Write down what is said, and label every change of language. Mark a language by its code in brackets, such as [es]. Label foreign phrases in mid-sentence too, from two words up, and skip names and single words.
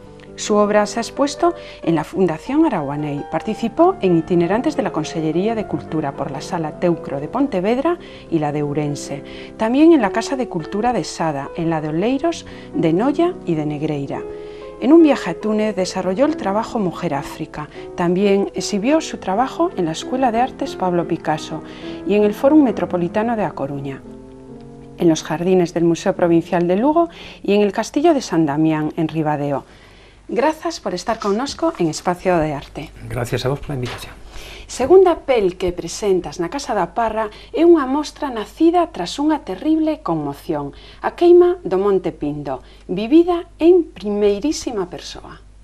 [es] Su obra se ha expuesto en la Fundación Araguaney, participó en itinerantes de la Consellería de Cultura por la Sala Teucro de Pontevedra y la de Ourense, también en la Casa de Cultura de Sada, en la de Oleiros, de Noia y de Negreira. En un viaje a Túnez desarrolló el trabajo Mujer África, también exhibió su trabajo en la Escuela de Artes Pablo Picasso y en el Fórum Metropolitano de A Coruña, en los jardines del Museo Provincial de Lugo y en el Castillo de San Damián, en Ribadeo. [gl] Grazas por estar connosco en Espacio de Arte. Gracias a vos pola invitación. Segunda pel que presentas na Casa da Parra é unha mostra nacida tras unha terrible conmoción, a queima do Monte Pindo, vivida en primeirísima persoa.